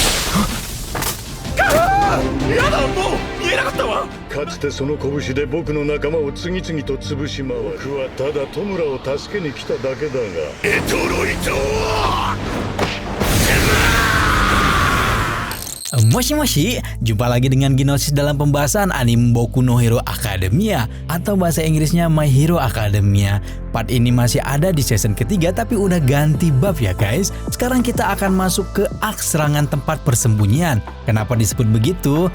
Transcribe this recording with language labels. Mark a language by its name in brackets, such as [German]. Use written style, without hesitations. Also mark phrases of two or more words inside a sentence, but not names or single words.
[Japanese] やだ、もう言えなかったわ。かつてその拳で僕の仲間を次々と潰し回る。僕はただ戸村を助けに来ただけだが。エトロイト [Indonesian] Moshi, jumpa lagi dengan Ginosis dalam pembahasan anime Boku no Hero Academia atau bahasa Inggrisnya My Hero Academia. Part ini masih ada di season ketiga tapi udah ganti bab ya guys. Sekarang kita akan masuk ke aks serangan tempat persembunyian. Kenapa disebut begitu?